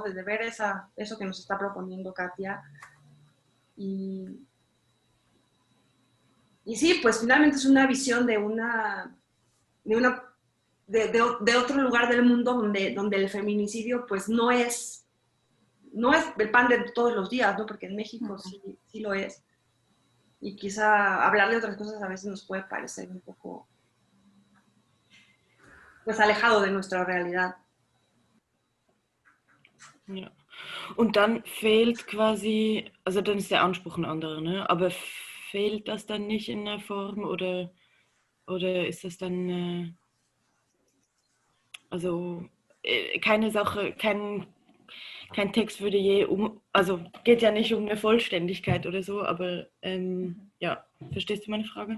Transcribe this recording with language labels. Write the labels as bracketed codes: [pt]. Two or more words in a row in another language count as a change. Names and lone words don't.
[es] Desde ver eso que nos está proponiendo Katia. Y, y sí, pues finalmente es una visión de, una, de otro lugar del mundo donde el feminicidio pues no es el pan de todos los días, ¿no? Porque en México sí lo es. Y quizá hablar de otras cosas a veces nos puede parecer un poco pues alejado de nuestra realidad. [de] Ja. Und dann fehlt quasi, also dann ist der Anspruch ein anderer, ne? Aber fehlt das dann nicht in der Form oder ist das dann, also keine Sache, kein Text würde je also geht ja nicht um eine Vollständigkeit oder so, aber ja, verstehst du meine Frage?